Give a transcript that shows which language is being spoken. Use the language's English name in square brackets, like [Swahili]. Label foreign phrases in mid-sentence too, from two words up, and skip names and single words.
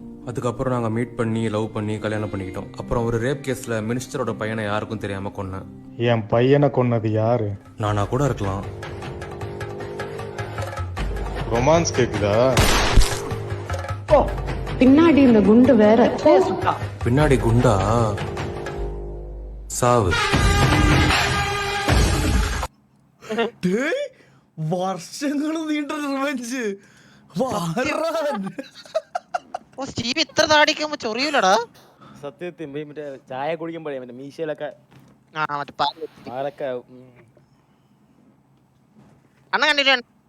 [Tamil] அதுக்கப்புறம் நாங்க மீட் பண்ணி லவ் பண்ணி கல்யாணம் பண்ணிக்கிட்டோம். அப்புறம் ஒரு [English] rape caseல [Tamil] மினிஸ்டரோட பையனை யாருக்கும் தெரியாம கொன்னேன். என் பையனை கொன்னது யாரு? நானா கூட இருக்கலாம். ரொமான்ஸ் கேக்குதா? பின்னாடி இந்த குண்டு வேற. பின்னாடி குண்டா? சாவு. [Malayalam] വർഷങ്ങൾ നീണ്ട റിവെഞ്ച്. സ്റ്റീവ് ഇത്ര താടിക്കുമ്പോ ചൊറിയൂലടാ. സത്യത്തിൽ മറ്റേ ചായ കുടിക്കുമ്പോഴേ മറ്റേ മീശയിലൊക്കെ അണ്ണ കണ്ടിട്ട്